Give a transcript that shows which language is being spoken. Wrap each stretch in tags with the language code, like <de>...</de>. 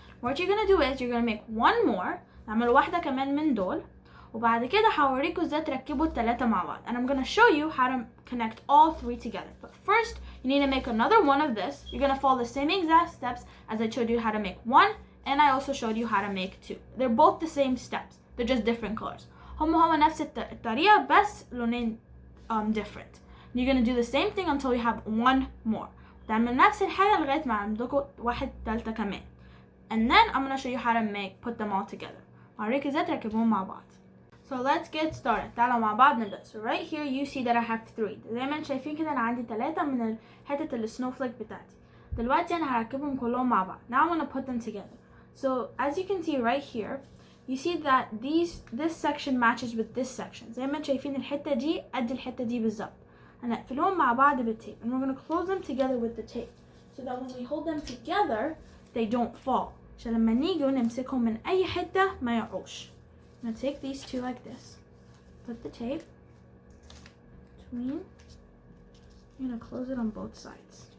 <en>What you're gonna do is you're gonna make one more.</en> <ar>نعمل واحدة كمان من دول. وبعد كده هوريكم ازاي تركبوا التلاتة مع بعض.</ar> <en>And I'm gonna show you how to connect all 3 together. But first, you need to make another one of this. You're gonna follow the same exact steps as I showed you how to make 1, and I also showed you how to make 2. They're both the same steps. They're just different colors.</en> <ar>هما نفس الطريقة بس لونين different.</ar> <en>You're gonna do the same thing until you have 1 more.</en> <ar>تعمل نفس الحاجة لغاية ما عندكم واحد تالتة كمان.</ar> <en>And then I'm gonna show you how to put them all together.</en> <ar>هوريك ازاي تركبهم مع بعض.</ar> <en>So let's get started.</en> <ar>تعالوا مع بعض نبدأ.</ar> <en>So right here you see that I have 3.</en> <ar>زي ما انتم شايفين كده انا عندي 3 من حتة السنوفليك بتاعتي. دلوقتي انا هركبهم كلهم مع بعض.</ar> <en>Now I'm gonna put them together. So as you can see right here, you see that this section matches with this section.</en> <ar>زي ما انتم شايفين الحتة دي قد الحتة دي بالظبط. هنقفلهم مع بعض بالتيب.</ar> <en>And we're gonna close them together with the tape. So that when we hold them together, they don't fall.</en> <ar>عشان لما نيجي نمسكهم من أي حتة ما يقعوش.</ar> <en>I'm gonna take these two like this. Put the tape between. I'm gonna close it on both sides.</en>